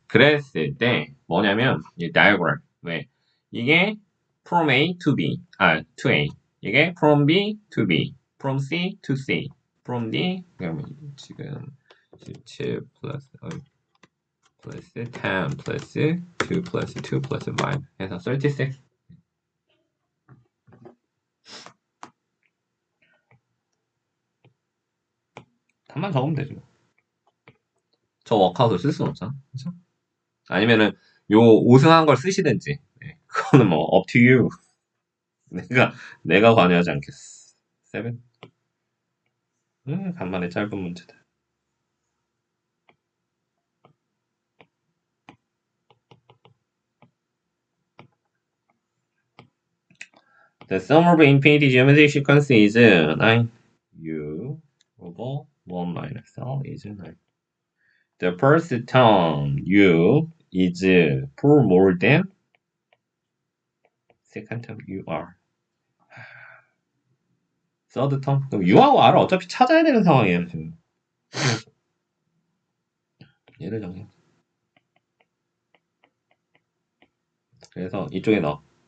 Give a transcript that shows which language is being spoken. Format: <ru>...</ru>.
<ko>그랬을 때 뭐냐면 이 diagram 왜 이게</ko> <en>from A to B to A</en> <ko>이게</ko> <en>from B to B from C to C from D</en> <ko>그러면 지금 17 플러스 플러스 10 플러스 2 플러스 2 플러스 5 해서 36 답만 적으면 되죠. 저 워크아웃을 쓸 수는 없잖아. 그렇죠? 아니면은 요 우승한 걸 쓰시든지 네. 그거는 뭐</ko> <en>up to you.</en> <ko>내가 관여하지 않겠어. 7? 간만에 짧은 문제다.</ko> <en>The sum of infinity geometric sequence is 9. U over 1 minus L is 9. The first term U is 4 more than second term UR. third term?</en> <ko>그럼 U하고 R을 어차피 찾아야 되는 상황이에요, 지금. 얘를 정해. 그래서 이쪽에 넣어.</ko>